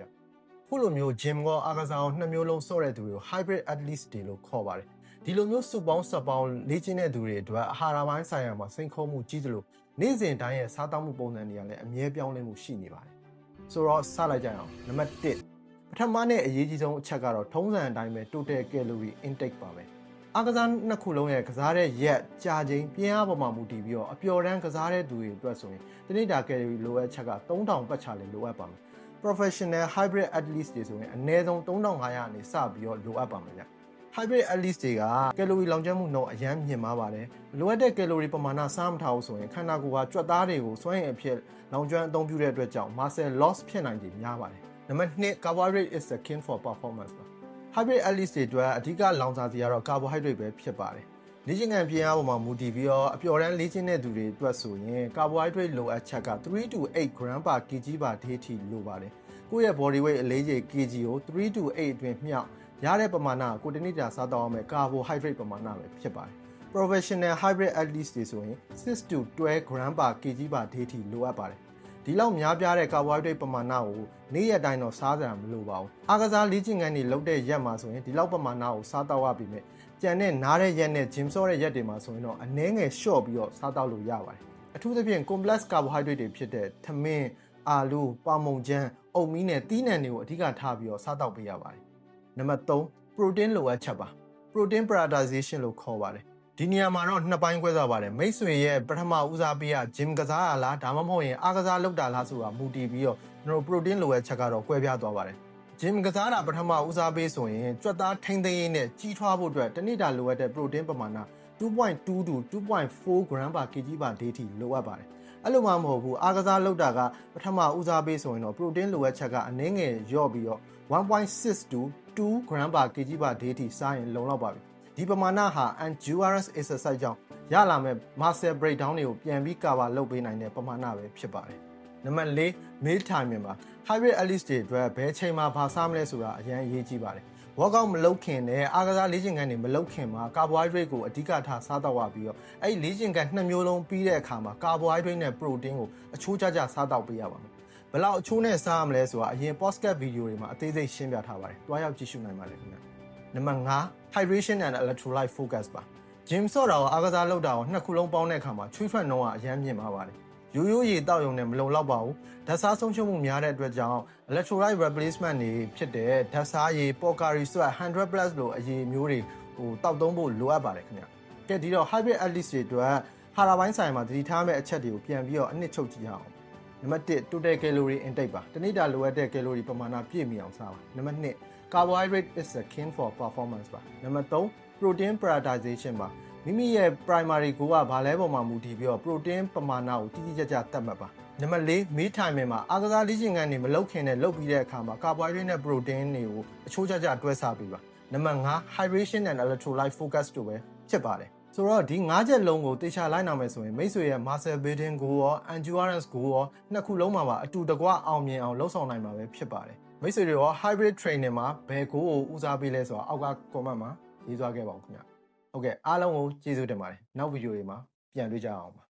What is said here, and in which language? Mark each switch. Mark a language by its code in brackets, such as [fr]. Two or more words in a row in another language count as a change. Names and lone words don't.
[my] ။ခုလိုမျိုး gym ကောအားကစားအောင်နှစ်မျိုးလုံးဆော့တဲ့သူတွေကို [en] hybrid athletes [my] တွေလို့ခေါ်ပါတယ်။ဒီလိုမျိုးစုပေါင်းစပ်ပေါင်းလေ့ကျင့်တဲ့သူတွေအတွက်အာဟာရပိုင်းဆိုင်ရာမှာစိန်ခေါ်မှုကြီးသလိုနေ့ စဉ်တိုင်းရဲ့စားသောက်မှုပုံစံတွေကလည်းအမြဲပြောင်းလဲမှုရှိနေပါတယ်။ဆိုတော့စလိုက်ကြအောင်နံပါတ်1ပထမနဲ့အရေးကြီးဆုံးအချက် ကတော့ထုံးစံအတိုင်းပဲ [en] total calorie intake [my] ပါပဲအားကစားနှစ်ခုလုံးရဲ့ကစားတဲ့ရက်ကြာချိန်ပြင်းအားပေါ်မှာမူတည်ပြီးတော့အပျော်တမ်းကစားတဲ့သူတွေအတွက်ဆိုရင်တနေ့တာ calorie လိုအပ်ချက်က3000ပတ်ချာလည်းလိုအပ်ပါမယ် [en] professional hybrid athletes [my] တွေဆိုရင်အနည်းဆုံး3500ကနေစပြီးတော့လိုအပ်ပါမယ်ဗျ [en] hybrid athletes [my] တွေက calorie လောင်ကျွမ်းမှုနှုန်းအရန်မြင့်မားပါတယ်လိုအပ်တဲ့ calorie ပမာဏစားမထားဘူးဆိုရင်ခန္ဓာကိုယ်ကကြွက်သားတွေကိုစွမ်းရည်အဖြစ်လောင်ကျွမ်းအသုံးပြုတဲ့ အတွက်ကြောင့် [en] muscle loss [my] ဖြစ်နိုင်ခြေများပါတယ်နံပါတ်2 [en] carbohydrate is the king for performance [my] ပါ [en] hybrid athletes [my] တွေအတွက်အဓိကလောင်စာစီကတော့ carbohydrate ပဲဖြစ်ပါတယ်လေ့ကျင့်ခန်းပြင်းအားပေါ်မှာမူတည်ပြီးတော့ အပျော်တမ်းလေ့ကျင့်တဲ့သူတွေအတွက်ဆိုရင် carbohydrate လိုအပ်ချက်က [en] 3 to 8 gram per kg per day [my] ထိလိုပါတယ်ကိုယ့်ရဲ့ [en] body weight [my] အလေးချိန် kg ကို3 to 8အတွင်းမြှောက်ရတဲ့ပမာဏကိုတနေ့တာစားတော့အောင်မဲ့ carbohydrate ပမာဏပဲဖြစ်ပါတယ် [en] professional hybrid athletes [my] တွေဆိုရင် [en] 6 to 12 gram per kg per day [my] ထိလိုအပ်ပါတယ်ဒီလောက်များပြားတဲ့ carbohydrate ပမာဏကိုနေ့ရက်တိုင်းတော့စားကြရမလို့ပါဘူးအားကစားလေ့ကျင့်ခန်းတွေလုပ်တဲ့ရက်မှာဆိုရင်ဒီလောက်ပမာဏကိုစားတော့ရပြီမဲ့ကြံတဲ့နားတဲ့ရက်နဲ့ gym ဆော့တဲ့ရက်တွေမှာဆိုရင်တော့အနည်းငယ်လျှော့ပြီးတော့စားတော့လို့ ရပါတယ်အထူးသဖြင့် [en] complex carbohydrate [my] တွေဖြစ်တဲ့ထမင်းအာလူပါမုန်ချမ်းအုတ်မီးနဲ့တီးနှံတွေကိုအဓိကထားပြီးတော့စားတော့ပေးရပါတယ်နံ ပါတ်3 protein လိုအပ်ချက်ပါ [en] protein prioritization [my] လို့ခေါ်ပါတယ်ဒီနေရာမှာတော့နှစ်ပိုင်းခွဲသွားပါတယ်မိတ်ဆွေရဲ့ပထမဦးစားပေးက gym ကစားရလားဒါမှမဟုတ်ရင်အားကစားလုပ်တာလားဆိုတာမူတည်ပြီးတော့ကျွန်တော် protein လိုအပ်ချက်ကတော့ကွဲပြားသွားပါတယ် gym ကစားတာပထမဦးစားပေးဆိုရင်ကြွက်သားထိန်းသိမ်းရေးနဲ့ကြီးထွားဖို့အတွက်တနေ့တာလိုအပ်တဲ့ protein ပမာဏ [en] 2.2 to 2.4 gram per kg per day [my] ထိလိုအပ်ပါတယ်အဲ့လိုမှမ ဟုတ်ဘူးအားကစားလုပ်တာကပထမဦးစားပေးဆိုရင်တော့ protein လိုအပ်ချက်ကအနည်းငယ်လျော့ပြီးတော့ [en] 1.6 to 2 gram per kg per day [my] ထိစားရင်လုံလောက်ပါပြီဒီပမာဏဟာ [en] endurance exercise [my] ကြောင့်ရလာမဲ့ [en] muscle breakdown [my] တွေကိုပြန်ပြီး cover လုပ်ပေးနိုင်တဲ့ပမာဏပဲဖြစ်ပါတယ်နံပါတ်4 [en] meal timing [my] ပါ [en] hybrid athletes [my] တွေအတွက်ဘယ်ချိန်မှာဘာစားမလဲဆိုတာအရင်အရေးကြီးပါတယ် workout မလုပ်ခင်နဲ့အားကစားလေ့ကျင့်ခန်းတွေမလုပ်ခင် မှာ carbohydrate ကိုအဓိကထားစားတော့ရပြီးတော့အဲ့ဒီလေ့ကျင့်ခန်းနှစ်မျိုးလုံးပြီးတဲ့အခါမှာ carbohydrate နဲ့ protein ကိုအချိုးကျကျစားတော့ပေးရပါမယ်ဘယ်လောက်အချိုးနဲ့စားရမလဲဆိုတာအရင် [en] podcast video [my] တွေမှာအသေးစိတ်ရှင်းပြထားပါတယ်တွားရောက်ကြည့်ရှုနိုင်ပါတယ်ခင်ဗျနံပါတ်5 [en] hydration and electrolyte focus [my] ပါ gym ဆော့တာကိုအားကစားလုပ်တာကိုနှစ်ခုလုံးပေါင်းတဲ့အခါမှာ ချွေးထွက်နှုန်းကအရန်မြင့်ပါပါတယ်ရိုးရိုးရေတောက်ရုံနဲ့မလုံလောက်ပါဘူးဓာတ်စားဆုံးရှုံးမှုများတဲ့အတွက်ကြောင့် [en] electrolyte replacement [my] တွေဖြစ်တဲ့ဓာတ်စားရည် Pocari Sweat 100 plus လိုအရည်မျိုးတွေတောက်သုံးဖို့လိုအပ်ပါတယ်ခင်ဗျကဲဒီတော့ [en] hybrid athletes [my] တွေ အတွက်ဟာရပိုင်းဆိုင်မှာသတိထားမယ့်အချက်တွေကိုပြန်ပြီးတော့အနှစ်ချုပ်ကြည့်ရအောင်နံပါတ်1 [en] total calorie intake [my] ပါတနေ့တာလိုအပ်တဲ့ calorie ပမာဏပြည့်မီအောင်စားပါနံပါတ်2 [en] carbohydrate is the king for performance [my] ပါနံပါတ်3 [en] protein prioritization [my] ပါမိမိရဲ့ [en] primary goal [my] ကဘာလဲပေါ်မှာမူတည်ပြီးတော့ protein ပမာဏကိုတိတိကျကျသတ် မှတ်ပါနံပါတ်4 [en] meal timing [my] မှာအားကစားလေ့ကျင့်ခန်းတွေမလုပ်ခင်နဲ့လုပ်ပြီးတဲ့အခါမှာ carbohydrate နဲ့ protein တွေကိုအချိုးကျကျတွဲစားပေးပါနံပါတ်5 [en] hydration and electrolyte focus [my] တို့ပဲဖြစ်ပါတယ်ဆိုတော့ဒီ5ချက်လုံးကိုတေချာလိုက်နိုင်မယ်ဆိုရင်မိတ်ဆွေရဲ့ [en] muscle building goal [my] ရော [en] endurance goal [my] ရောနှစ်ခုလုံးမှာပါအတူတကွအောင်မြင်အောင်လုပ်ဆောင်နိုင်မှာပဲဖြစ်ပါတယ်မိတ်ဆွေတွေရော [en] hybrid training [my] မှာဘယ် goal ကိုဦးစားပေးလဲဆိုတာအောက်က comment မှာရေးသွားခဲ့ပါဦးခင်ဗျဟုတ်ကဲ့အားလုံးကိုကျေးဇူးတင်ပါတယ်နောက်ဗီဒီယိုတွေမှာပြန်တွေ့ကြအောင်ပါ